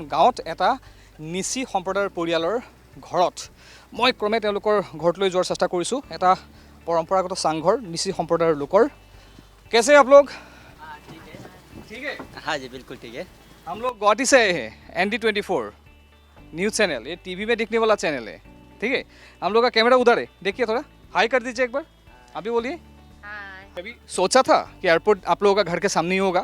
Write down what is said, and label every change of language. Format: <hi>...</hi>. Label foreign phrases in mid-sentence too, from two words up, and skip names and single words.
<as>গাঁৱত এটা নিচি সম্প্ৰদায়ৰ পৰিয়ালৰ ঘৰত মই ক্ৰমে তেওঁলোকৰ ঘৰলৈ যোৱাৰ চেষ্টা কৰিছোঁ এটা পৰম্পৰাগত চাংঘৰ নিচি সম্প্ৰদায়ৰ লোকৰ</as> <hi>कैसे आप लोग ठीक है हाँ जी बिल्कुल ठीक है हम लोग गुवाहाटी से आए हैं ND24 न्यूज़ चैनल ये टीवी में दिखने वाला चैनल है ठीक है हम लोग का कैमरा उधर है देखिए थोड़ा हाई कर दीजिए एक बार अभी बोलिए कभी सोचा था कि एयरपोर्ट आप लोगों का घर के सामने ही होगा</hi>